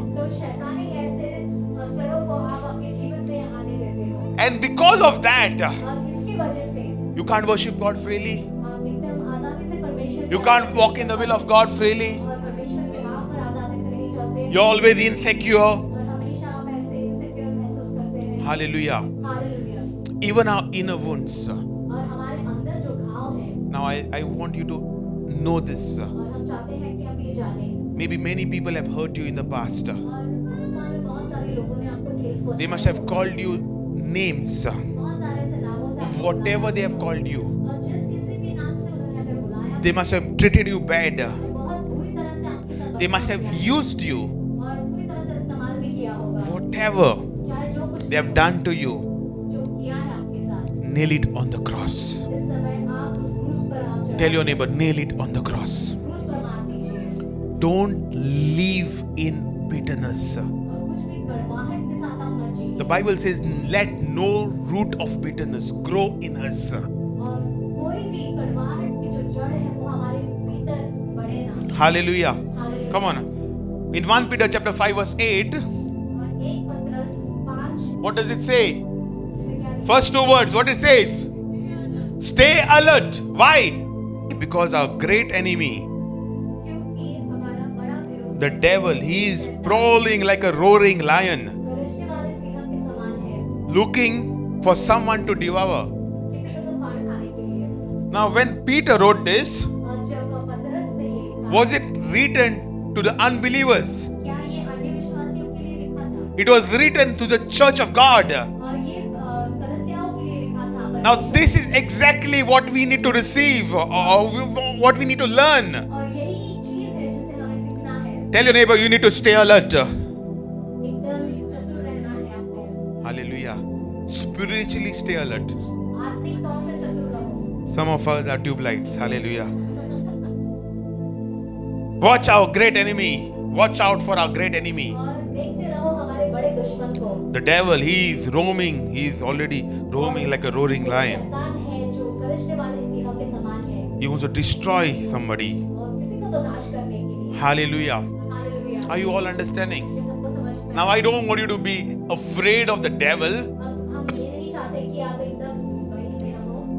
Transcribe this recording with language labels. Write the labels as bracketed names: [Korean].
[Hindi] तो शैतानी ऐसे स्वरों को आप आपके जीवन में आने देते हो [English] And because of that, [Hindi] और इसकी वजह से [English] you can't worship God freely. [Hindi] आप एकदम आजादी से परमेश्वर [English] You can't walk in the will of God freely. [Hindi] और परमेश्वर के राह पर आजादी से नहीं चलते [English] You're always insecure. [Hindi] और हमेशा आप ऐसे इनसिक्योर महसूस करते हैं [English] Hallelujah. [Hindi] Hallelujah [English] Even our inner wounds. [Hindi] और हमारे अंदर जो घाव है [English] Now I want you to know this. [Hindi] और हम चाहते हैं कि आप ये जानें [English] Maybe many people have hurt you in the past. [Hindi] और भूतकाल में बहुत सारे लोगों ने आपको ठेस पहुंचाई [English] must have called you names. [Hindi] बहुत सारे ऐसे नामों से आपको [English] Whatever they have called you. [Hindi] बुलाया। और जिस किसी भी नाम से उन्होंने अगर बुलाया [English] They must have treated you bad. [Hindi] बहुत बुरी तरह से आपके साथ [English] They must have used you. [Hindi] और पूरी तरह से इस्तेमाल भी किया होगा [English] Whatever [Hindi] चाहे जो कुछ [English] they have done to you, [Hindi] जो किया है आपके साथ [English] nail it on the cross. [Hindi] इस समय आप उस क्रूस पर आप चढ़ाएं। [English] Tell your neighbor, nail it on the cross. [Hindi] क्रूस पर मार दीजिए [English] Don't live in bitterness. [Hindi] और कुछ भी कड़वाहट के साथ आप मत जिए [English] The Bible says, let no root of bitterness grow in us. [Hindi] और कोई भी कड़वाहट की जो जड़ है वो हमारे भीतर बढ़े ना [English] Hallelujah. [Hindi] Hallelujah. [English] Come on. In 1 Peter chapter 5 verse 8, [Hindi] और 1 पतरस 5 [English] what does it say? [Hindi] उसमें क्या लिखा [English] First two words, what it says? Stay alert. Why? Because our great enemy, [Hindi] क्योंकि हमारा बड़ा विरोधी [English] the devil, he is prowling like a roaring lion, [Hindi] गरजने वाले सिंह के समान है [English] looking for someone to devour. [Hindi] किसी को तो फाड़ खाने के लिए [English] Now, when Peter wrote this, [Hindi] और जब पतरस ने ये लिखा [English] was it written to the unbelievers? [Hindi] क्या ये अन्य विश्वासियों के लिए लिखा था [English] It was written to the church of God. [Hindi] और ये कलीसियाओं के लिए लिखा था [English] Now, this is exactly what we need to receive or what we need to learn. [Hindi] और यही चीज है जिसे हमें सीखना है [English] Tell your neighbor, you need to stay alert. [Hindi] एकदम चतुर रहना है आपको [English] Hallelujah. Spiritually stay alert. [Hindi] आत्मिक तौर से चतुर रहो [English] Some of us are tube lights. Hallelujah. Watch our great enemy. Watch out for our great enemy. [Hindi] और देखते रहो हमारे बड़े दुश्मन को [English] The devil, he is roaming. He is already roaming like a roaring lion. [Hindi] शैतान है जो गरजने वाले सिंह के समान है [English] He wants to destroy somebody. [Hindi] और किसी को तो नाश करने के लिए [English] Hallelujah. [Hindi] Hallelujah [English] Are you all understanding? [Hindi] ये सबको समझ में [English] Now, I don't want you to be afraid of the devil. [Hindi] अब हम ये नहीं चाहते कि आप एकदम भय में रहो